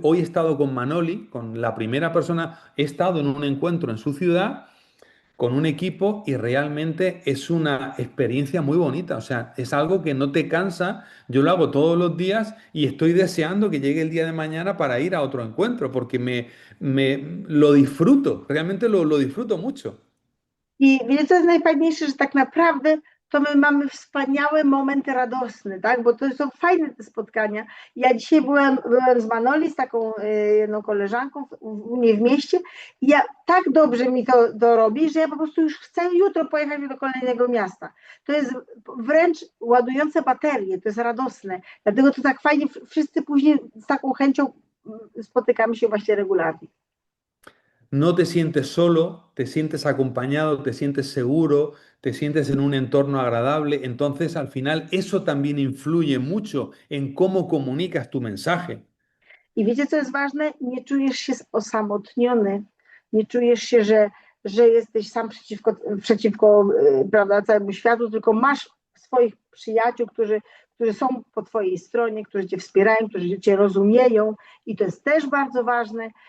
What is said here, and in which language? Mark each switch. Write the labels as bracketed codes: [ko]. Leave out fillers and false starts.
[es] Hoy he estado con Manoli, con la primera persona, he estado en un encuentro en su ciudad con un equipo y realmente es una experiencia muy bonita. O sea, es algo que no te cansa. Yo lo hago todos los días y estoy deseando que llegue el día de mañana para ir a otro encuentro porque me lo disfruto, realmente lo disfruto mucho. [pl] I wiecie, co jest najfajniejsze, że tak naprawdę to my mamy wspaniały moment radosny, tak? Bo to są fajne te spotkania. Ja dzisiaj byłem z Manoli, z taką jedną koleżanką u niej w mieście i ja tak dobrze mi to robi, że ja po prostu już chcę jutro pojechać do kolejnego miasta. To jest wręcz ładujące baterie, to jest radosne. Dlatego to tak fajnie, wszyscy później z taką chęcią spotykamy się właśnie regularnie. [es] No te sientes solo, te sientes acompañado, te sientes seguro, te sientes en un entorno agradable. Entonces, al final, eso también influye mucho en cómo comunicas tu mensaje. [pl] I wiecie, co jest ważne? Nie czujesz się osamotniony, nie czujesz się, że jesteś sam przeciwko prawda, całemu światu, tylko masz swoich przyjaciół, którzy są po twojej stronie, którzy cię wspierają, którzy cię rozumieją i to jest też bardzo ważne.